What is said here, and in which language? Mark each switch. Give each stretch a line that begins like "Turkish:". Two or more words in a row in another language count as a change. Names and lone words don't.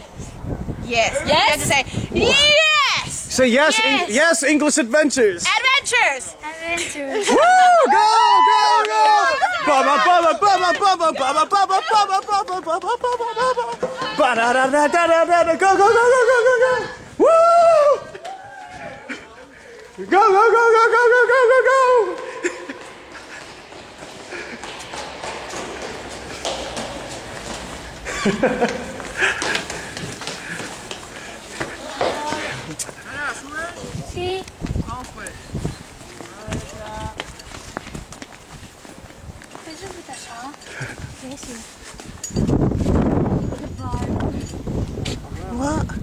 English: Yes. Yes? You have to say yes. Say yes, Yes. yes, English adventures. Adventures. Adventures. Woo! Go! Baba baba baba baba baba baba baba baba baba baba. Ba da da da da da da. Go go go go go go go. Woo! Go go go go go go go go go. Sí. What?